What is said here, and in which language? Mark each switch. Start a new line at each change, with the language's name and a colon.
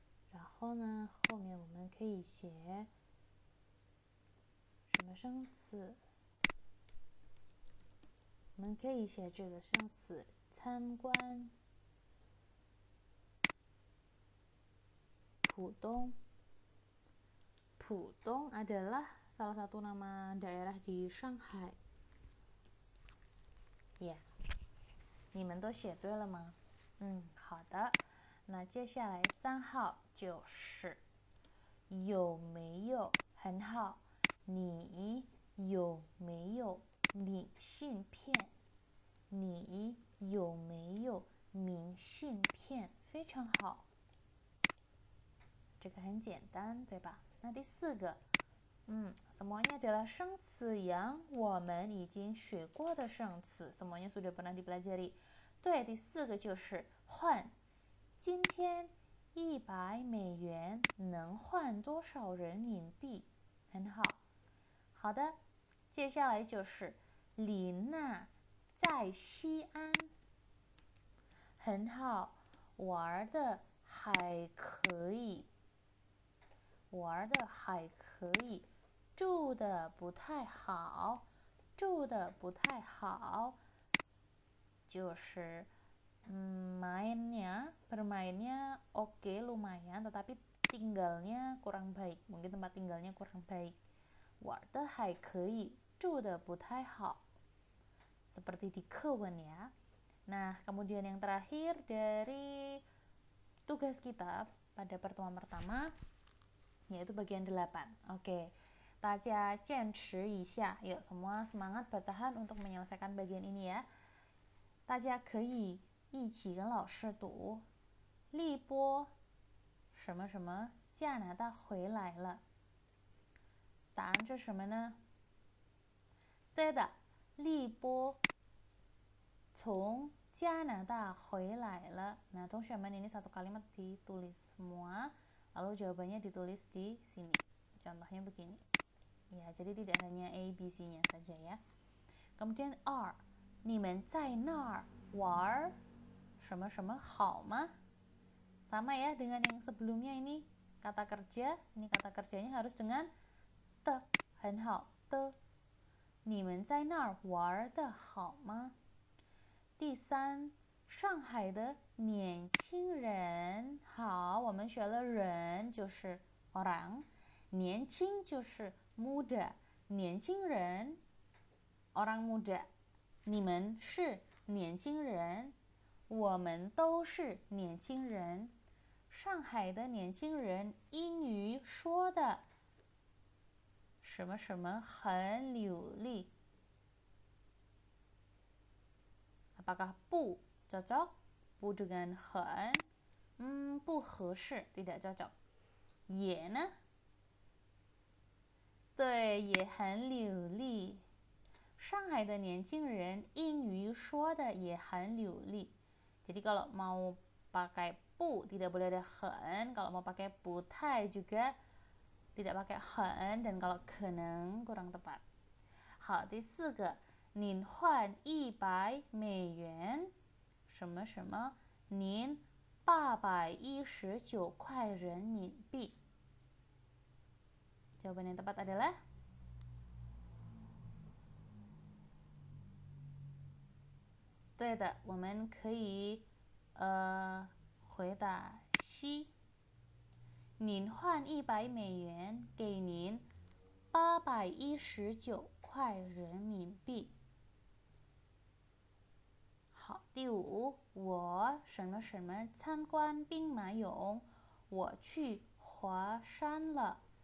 Chinese: 然后呢，后面我们可以写什么生词？我们可以写这个生词参观浦东。
Indonesian: 浦东 adalah salah satu nama daerah di Shanghai.
Chinese: Ya, 你们都写对了吗？好的。那接下来3号就是有没有很好，你有没有明信片？你有没有明信片？非常好，这个很简单，对吧？那第4个
Indonesian: semuanya adalah 生词 yang
Chinese: 我们已经学过的生词
Indonesian: semuanya sudah pernah dipelajari.
Chinese: 对，第4个就是换。今天100美元能换多少人民币？很好。好的，接下来就是李娜在西安。很好，玩的还可以。玩的还可以，住的不太好。住的不太好，就是
Indonesian: bermainnya oke, lumayan, tetapi tinggalnya kurang baik. Mungkin tempat tinggalnya kurang baik.
Chinese: 玩的还可以，住的不太好。
Indonesian: Seperti di 课文 ya. Nah, kemudian yang terakhir dari tugas kita pada pertemuan pertama, yaitu bagian 8.
Chinese: Oke. 大家坚持一下.
Indonesian: Yuk, semua semangat bertahan untuk menyelesaikan bagian ini ya.
Chinese: 大家可以一起跟老师读立波什么什么加拿大回来了。答案是什么呢？对的，立波从加拿大回来了.
Indonesian: Nah, teman-teman, ini satu kalimat ditulis semua, lalu jawabannya ditulis di sini. Contohnya begini. Ya, jadi tidak hanya A, B, C-nya saja ya.
Chinese: Kemudian 2, 你们在那儿玩什么什么好吗?
Indonesian: Sama ya dengan yang sebelumnya ini. Kata kerja, ini kata kerjanya harus dengan
Chinese: 的，很好的。你们在那儿玩的好吗？第3，上海的年轻人。好，我们学了人就是 orang， 年轻就是 muda， 年轻人
Indonesian: orang muda。
Chinese: 你们是年轻人，我们都是年轻人。上海的年轻人英语说的什么什么很流利。
Indonesian: Apakah 不 cocok? 不 dengan
Chinese: 很不合适
Indonesian: tidak cocok.
Chinese: 也呢？对，也很流利。上海的年轻人英语说的也很流利。
Indonesian: Jadi kalau mau pakai bu, tidak boleh ada hen. Kalau mau pakai butai juga tidak pakai hen, dan kalau keneng kurang tepat.
Chinese: 好，第四个，您换100美元，什么什么？您819块人民币。
Indonesian: Jawaban yang tepat adalah
Chinese: 「对的，我们可以回答 C。您换100美元，给您819块人民币。好，第五，我什么什么参观兵马俑，我去华山了。